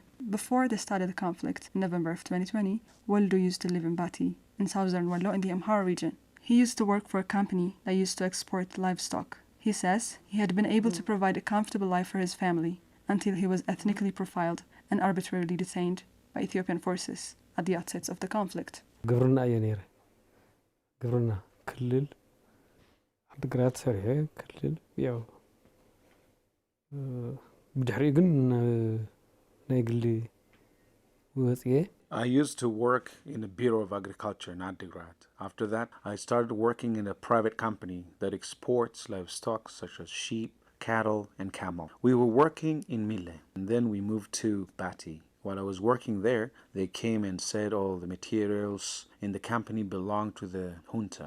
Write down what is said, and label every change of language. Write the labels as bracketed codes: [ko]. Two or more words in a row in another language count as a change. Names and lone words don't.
[en] Before the start of the conflict in November of 2020, Waldu used to live in Bati, in southern Wallo in the Amhara region. He used to work for a company that used to export livestock. He says he had been able to provide a comfortable life for his family until he was ethnically profiled and arbitrarily detained by Ethiopian forces at the outset of the conflict. [ti] ግብርና እየ ነይረ ግብርና ክልል ዓዲግራት ሰሪሐ ክልል ያው ብድሕሪ ግን ናይ ግሊ ወጽየ [en] I used to work in the Bureau of Agriculture in Tigrai. After that, I started working in a private company that exports livestock such as sheep, cattle, and camel. We were working in Mille, and then we moved to Bati. While I was working there, they came and said all the materials in the company belonged to the junta.